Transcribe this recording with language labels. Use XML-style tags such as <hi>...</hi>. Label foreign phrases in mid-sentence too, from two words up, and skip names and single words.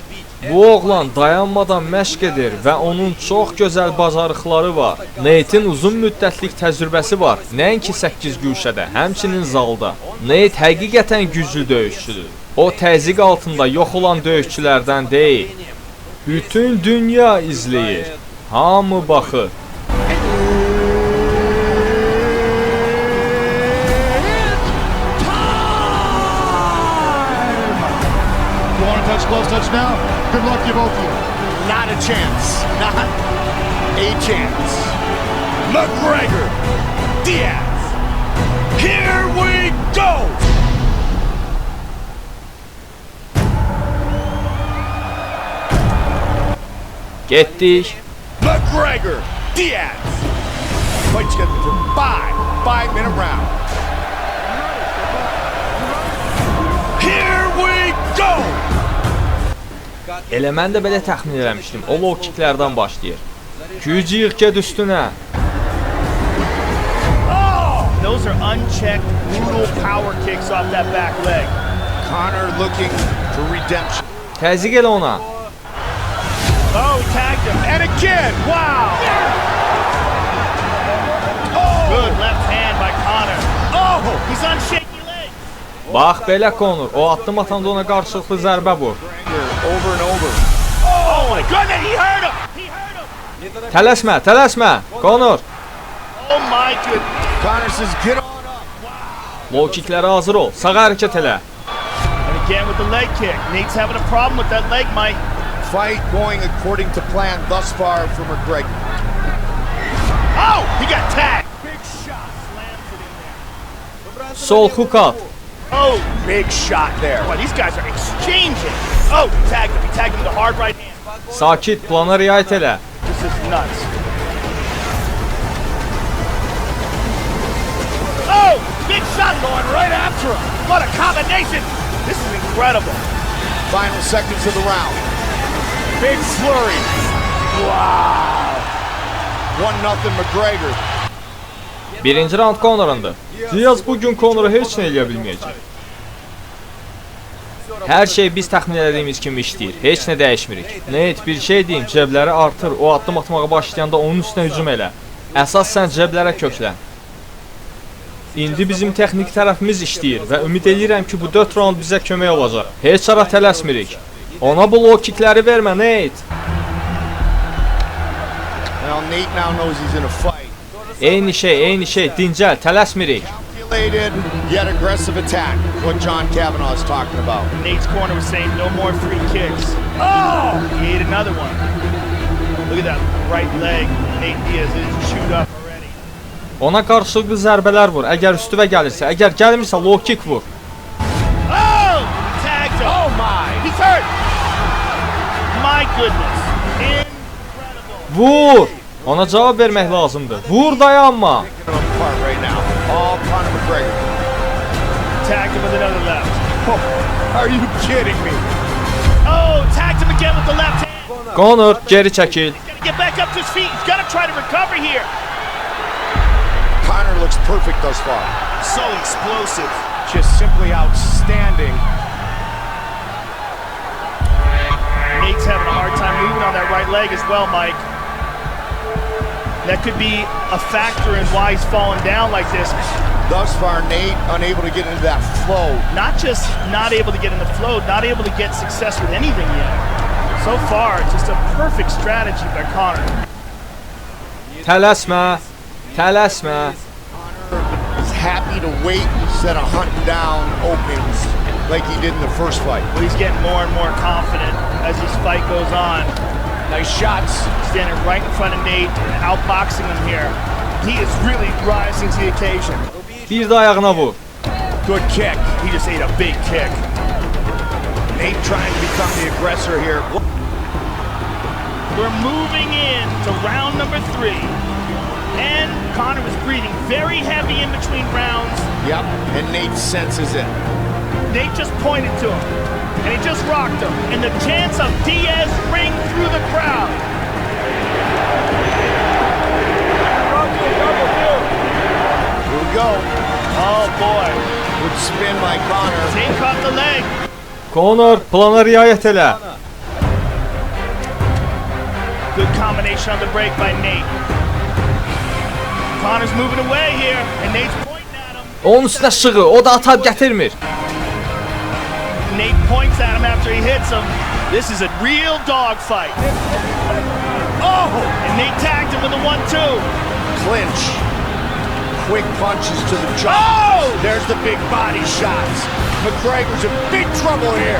<az>Bu oğlan dayanmadan məşq edir və onun çox gözəl bacarıqları var. Nate'in uzun müddətlik təcrübəsi var, nəinki 8 güşədə, həmçinin zalda. Nate həqiqətən güclü döyüşçüdür. O təzyiq altında yox olan döyüşçülərdən deyil. Bütün dünya izləyir. Hamı baxır.</az> <en>Close touch now. Good luck to both of you. Not a chance. Not a chance. McGregor. Diaz. Here we go.</en> <az>Getdik.</az> <en>McGregor. Diaz. Fight scheduled for 5-minute round. Here we go.</en> <az>Elə mən də belə təxmin eləmişdim. O</az> <en>low kicklərdən</en> <az>başlayır. Güc yığ get üstünə.</az> <en>Those are unchecked, brutal power kicks off that back leg. Conor looking for redemption.</en> <az>Təzyiq elə ona.</az> <en>Oh, he tagged him. And again, wow. Good left hand by Conor. Oh, He's on shaky legs.</en> <az>Bax belə Conor, o addım atanda ona qarşılıqlı zərbə vur.</az> <en>over and over. Oh my goodness, he hurt him. He hurt him.</en> <az>Tələsmə, tələsmə. Conor,</az> <en>Oh my goodness. Conor says, get on up. low kicklərə</en> <az>hazır ol. Sağa hərəkət elə.</az> <en>And again with the leg kick. Nate's having a problem with that leg, Mike. Fight going according to plan thus far for McGregor. Oh, he got tagged. Big shot. Slams it in there.</en> <az>Sol hook at.</az> <en>Oh, Big shot there. boy, these guys are exchanging. Oh, he tagged him. He tagged him with the hard right hand.</en> <az>Sakit, plana riayət elə.</az> <en>This is nuts. Oh, big shot going right after him. What a combination. This is incredible. Final seconds of the round. Big flurry. Wow. 1-0 McGregor.</en> <az>Birinci round Conor'undur. Diaz bugün Conor'u heç nə eləyə bilməyəcək. Hər şey biz təxmin etdiyimiz kimi işləyir. Heç nə dəyişmirik. Nate, bir şey deyim, cəbləri artır. O addım atmağa başlayanda onun üstünə hücum elə. Əsas sən cəblərə köklən. İndi bizim texnik tərəfimiz işləyir və ümid edirəm ki, bu 4 round bizə kömək olacaq. Heç ara tələsmirik. Ona bu</az> <en>low kickləri</en> <az>vermə, Nate.</az> <en>Now Nate now knows he's in a fight.</en> <az>Eyni şey, dincəl, tələsmirik.</az> <en>Calculated yet aggressive attack. What John Kavanaugh is talking about. Nate's corner was saying no more free kicks. Oh, he ate another one. Look at that right leg. Nate Diaz is chewed up already.</en> <az>Ona qarşılıqlı zərbələr vur. Əgər üstüvə gəlirsə, əgər gəlmirsə</az> <en>low kick</en> <az>vur.</az> <en>Oh, he tagged him. Oh my! He's hurt. My goodness. Incredible.</en> <az>Vur! Ona cavab vermək lazımdır. Vur, dayanma.</az> <en>Picking him apart right now. All Conor McGregor. Tagged him with another left. Oh, are you kidding me? Oh, tagged him again with the left hand.</en> <az>Conor, geri çəkil.</az> <en>He's got to get back up to his feet. He's got to try to recover here. Conor looks perfect thus far. So explosive. Just simply outstanding. Nate's having a hard time moving on that right leg as well, Mike. That could be a factor in why he's falling down like this. Thus far, Nate unable to get into that flow. Not just not able to get in the flow, not able to get success with anything yet. So far, just a perfect strategy by Conor.</en> <az>Tələsmə. Tələsmə.</az> <en>He's happy to wait instead of hunting down openings like he did in the first fight. But he's getting more and more confident as this fight goes on. Nice shots. Standing right in front of Nate and outboxing him here. He is really rising to the occasion.</en> <az>Bir də ayağına vur.</az> <en>Good kick. He just ate a big kick. Nate trying to become the aggressor here. We're moving in to round number 3. And Conor was breathing very heavy in between rounds. Yep, and Nate senses it. Nate just pointed to him, and he just rocked him. And the chants of Diaz ring through the crowd. Here we go. Oh boy. Good spin by Conor. Nate caught the leg.</en> <az>Conor, plana riayət elə.</az> <en>Good combination on the break by Nate. Conor's moving away here, and Nate's pointing at him.</en> <az>Onun üstünə şığı, o da atab gətirmir.</az> <en>Nate points at him after he hits him. This is a real dog fight. Oh! And Nate tagged him with a 1-2. Clinch. Quick punches to the jaw. Oh! There's the big body shots. McGregor's in big trouble here.</en>